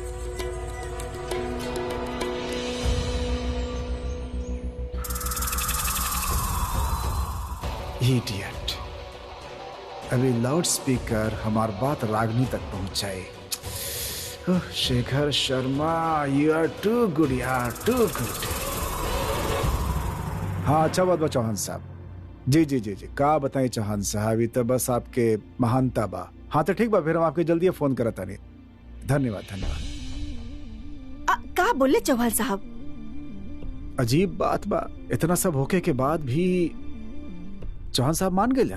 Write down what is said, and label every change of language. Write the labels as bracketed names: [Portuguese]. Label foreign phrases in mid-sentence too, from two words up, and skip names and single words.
[English] Idiot. [Bhojpuri] अभी लाउड स्पीकर हमार बात रागनी तक पहुंचाए। शेखर शर्मा, [English] You are too good यार, too good। [Bhojpuri] हाँ अच्छा बात बा चौहान साहब। जी जी जी जी, का बताएं चौहान साहब, ये तो बस आपके महानता बा। हाँ तो ठीक बा, फिर हम आपके जल्दी फोन करता नहीं। धन्यवाद धन्यवाद। का बोले चौहान साहब? अजीब बात बा, इतना सब होके के बाद भी चौहान साहब मान गए।